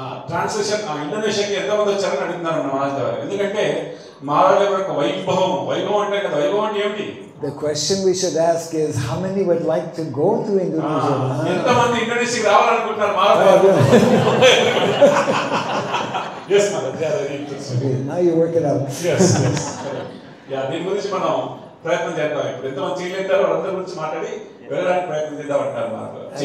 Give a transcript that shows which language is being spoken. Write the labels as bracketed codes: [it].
[te] Translation ఇండోనేషియాకి ఎంతమంది వచ్చారని అడుగుతున్నారు మహారాజ్ గారు. ఎందుకంటే మహారాజ్ గారి యొక్క వైభవం అంటే కదా, వైభవం అంటే ఏమిటి? [en] The question we should ask is how many would like to go to Indonesia? [te] ఎంతమంది ఇండోనేషియాకి రావాలనుకుంటున్నారు మహారాజ్ గారు? [en] Yes, Okay, now you work it out. [te] Yes. దీని గురించి మనం ప్రయత్నం చేద్దాం. ఇప్పుడు ఎంతమంది చేయలేతారో వాళ్ళందరి గురించి మాట్లాడి వెళ్ళడానికి ప్రయత్నం చేద్దాం అంటారు మహారాజ్.